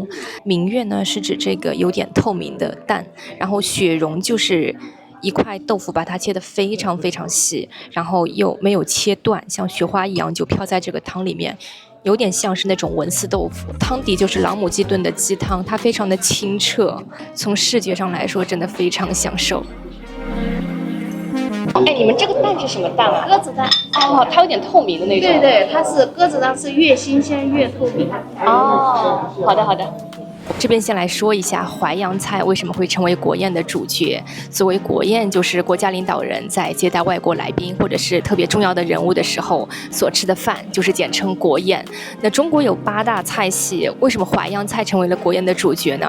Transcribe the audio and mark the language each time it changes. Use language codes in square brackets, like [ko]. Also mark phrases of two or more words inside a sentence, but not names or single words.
[zh] 明月呢是指這個有點透明的蛋，然後雪蓉就是一塊豆腐，把它切得非常非常細，然後又沒有切斷，像雪花一樣就飄在這個湯裡面，有點像是那種文思豆腐。湯底就是老母雞燉的雞湯，它非常的清澈，從視覺上來說真的非常享受。哎，你們這個蛋是什麼蛋啊？鴿子蛋。哦，它有點透明的那種。对对，它是鴿子蛋，是越新鮮越透明。哦，好的好的。這邊先來說一下淮揚菜為什麼會成為國宴的主角。所謂國宴，就是國家領導人在接待外國來賓或者是特別重要的人物的時候所吃的飯，就是簡稱國宴。那中國有8大菜系，為什麼淮揚菜成為了國宴的主角呢？